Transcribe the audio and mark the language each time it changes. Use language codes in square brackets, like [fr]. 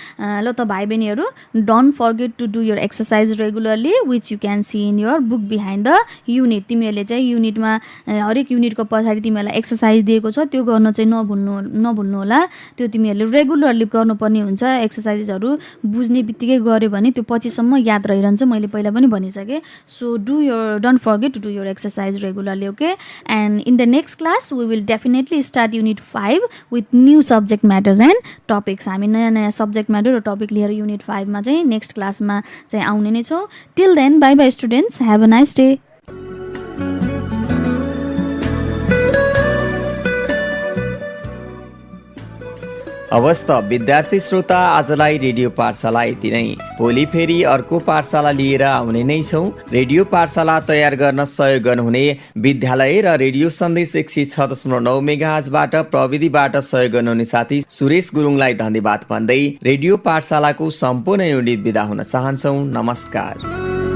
[ne] ल त भाइ बहिनीहरू, [en] Don't forget to do your exercise regularly which you can see in your book behind the unit. [ne] तिमीहरूले चाहिँ युनिटमा हरेक युनिटको पछाडि तिमीहरूलाई एक्सर्साइज दिएको छ, त्यो गर्न चाहिँ नभुल्नु होला। त्यो तिमीहरूले रेगुलरली गर्नुपर्ने हुन्छ। एक्सर्साइजहरू बुझ्ने बित्तिकै गऱ्यो भने त्यो पछिसम्म याद रहिरहन्छ, मैले पहिला पनि भनिसकेँ। [en] So don't forget to do your exercise regularly, okay. And in the next class we will definitely start unit 5 with new subject matters and topics. [ne] हामी नयाँ सब्जेक्ट म्याटर र टपिक लिएर युनिट 5 मा चाहिँ नेक्स्ट क्लासमा चाहिँ आउने नै छौँ। [en] Till then, bye bye students, have a nice day. [ne] अवस्थ विद्यार्थी श्रोता, आजलाई रेडियो पाठशाला यति नै। भोलि फेरि अर्को पाठशाला लिएर आउने नै छौँ। रेडियो पाठशाला तयार गर्न सहयोग गर्नुहुने विद्यालय र रेडियो सन्देश 106.9 मेगाहर्जबाट प्रविधिबाट सहयोग गर्नुहुने साथी सुरेश गुरुङलाई धन्यवाद भन्दै रेडियो पाठशालाको सम्पूर्ण युनिट बिदा हुन चाहन्छौँ। नमस्कार।